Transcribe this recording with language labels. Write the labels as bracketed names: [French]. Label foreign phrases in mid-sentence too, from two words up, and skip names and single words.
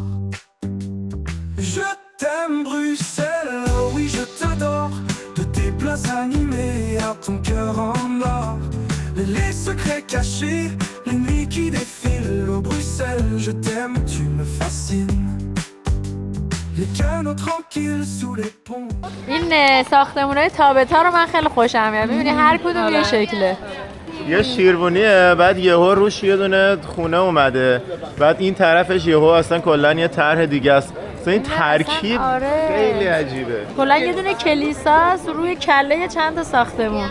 [French] Je t'aime Bruxelles, oh oui je t'adore. De tes places animées à ton cœur en or, les secrets cachés, les nuits qui défilent. Oh Bruxelles, je t'aime, tu me fascines. Les canaux tranquilles sous les ponts. [Persian] این ساختمونای تابتا رو من خیلی خوشم میاد. ببینی هر کدوم یه شکله. یه شیروانیه، بعد یهو روش یه دونه خونه اومده، بعد این طرفش یهو اصلا کلا یه طرح دیگه است. اصلا این ترکیب خیلی عجیبه. کلا یه دونه کلیساست روی کله چند تا ساختمون.